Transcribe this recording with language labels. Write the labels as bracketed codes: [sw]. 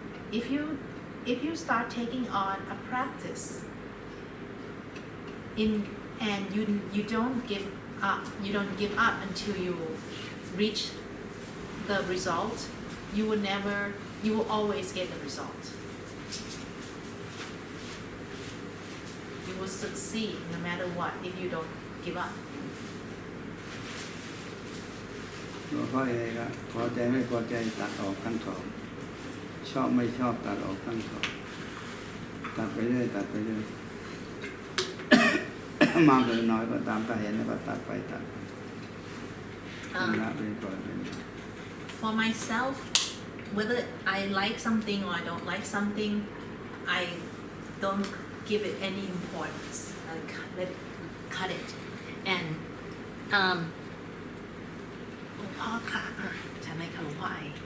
[en] If you start taking on a practice and you don't give up until you reach the result, you will always get the result. will succeed no matter what if you don't give up. [th] เพราะอะไรครับพอใจไม่พอใจตัดออกทั้งสองชอบไม่ชอบตัดออกทั้งสองตัดไปเรื่อยตัดไปเรื่อย มากหรือน้อยก็ตามแต่เห็นแล้วก็ตัดไปตัดละไปก่อน [en] For myself, whether I like something or I don't like something, I don't give it any importance. I let it, cut it. [th] And หลวงพ่อค่ะฉันให้หลวงพ่อไอ